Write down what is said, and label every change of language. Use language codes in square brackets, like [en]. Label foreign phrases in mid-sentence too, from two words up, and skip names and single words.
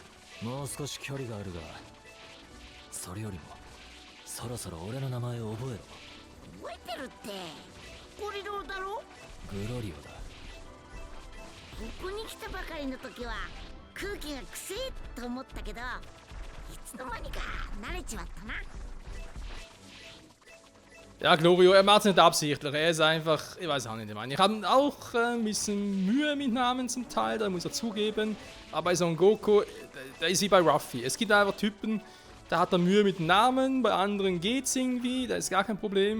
[ja] もう少し距離があるが、それよりもそろそろ俺の名前を覚えろ。覚えてるって。ゴリロだろ？グロリオだ。ここに来たばかりの時は空気がくせえと思ったけど、いつの間にか慣れちまったな。 [de] Ja, Glorio, er macht es nicht absichtlich. Er ist einfach, ich weiß auch nicht, ich meine. Ich habe auch ein bisschen Mühe mit Namen zum Teil, da muss er zugeben. Aber bei Son Goku, da ist wie bei Ruffy. Es gibt einfach Typen, da hat er Mühe mit Namen, bei anderen geht's irgendwie, da ist gar kein Problem.